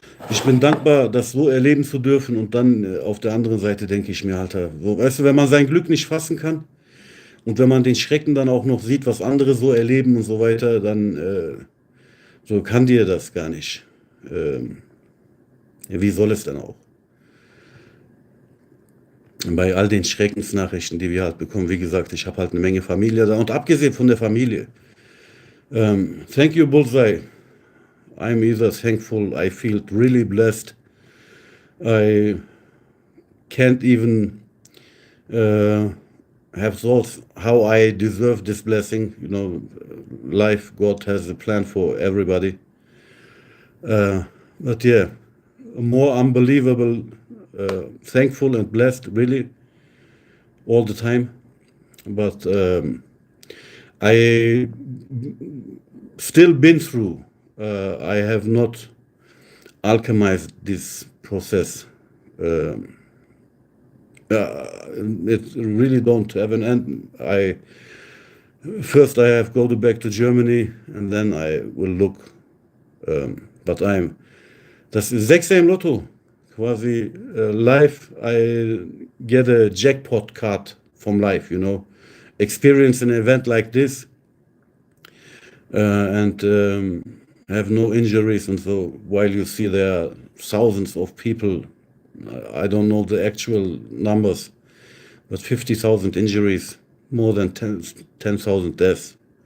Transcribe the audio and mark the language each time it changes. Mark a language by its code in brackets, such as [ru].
[de] Ich bin dankbar, das so erleben zu dürfen. Und dann auf der anderen Seite denke ich mir, Alter, so, weißt du, wenn man sein Glück nicht fassen kann und wenn man den Schrecken dann auch noch sieht, was andere so erleben und so weiter, dann so kann dir das gar nicht. Ja, wie soll es denn auch? Bei all den Schreckensnachrichten, die wir halt bekommen, wie gesagt, ich habe halt eine Menge Familie da. Und abgesehen von der Familie, [en] thank you, [de] Bullseye. [en] I'm either thankful, I feel really blessed. I can't even have thoughts how I deserve this blessing. You know, life, God has a plan for everybody. But yeah, more unbelievable, thankful and blessed, really, all the time. But I still been through. I have not alchemized this process. It really don't have an end. First I have go back to Germany and then I will look. But [de] das ist Sechser im Lotto. [en] Quasi life, I get a jackpot card from life, you know. Experience an event like this and have no injuries. And so while you see there are thousands of people, I don't know the actual numbers, but 50,000 injuries, more than 10,000 deaths.